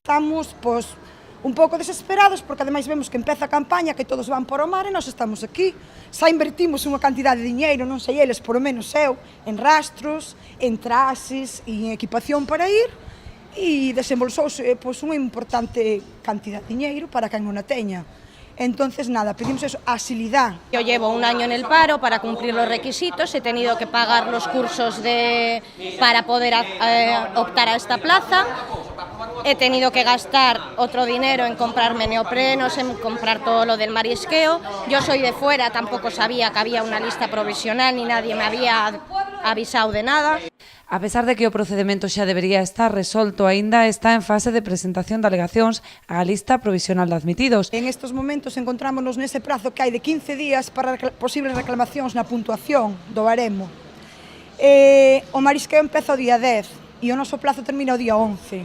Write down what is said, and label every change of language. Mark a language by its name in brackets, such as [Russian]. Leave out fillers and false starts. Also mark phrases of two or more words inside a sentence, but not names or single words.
[Galician] Estamos, un pouco desesperados porque ademais vemos que empeza a campaña, que todos van por o mar e nós estamos aquí. Xa invertimos unha cantidade de diñeiro, non sei eles, por o menos eu, en rastros, en traxes e en equipación para ir, e desembolsouse unha importante cantidad de diñeiro para quen non a teña. [Spanish] Entonces, nada, pedimos eso, agilidad. Yo llevo un año en el paro para cumplir los requisitos, he tenido que pagar los cursos para poder optar a esta plaza, he tenido que gastar otro dinero en comprarme neoprenos, en comprar todo lo del marisqueo. Yo soy de fuera, tampoco sabía que había una lista provisional ni nadie me había avisado de nada. [Galician] A pesar de que o procedemento xa debería estar resolto, aínda está en fase de presentación de alegacións á lista provisional de admitidos. En estes momentos encontrámonos nese prazo que hai de 15 días para posibles reclamacións na puntuación do baremo. O marisqueo empeza o día 10 e o noso plazo termina o día 11.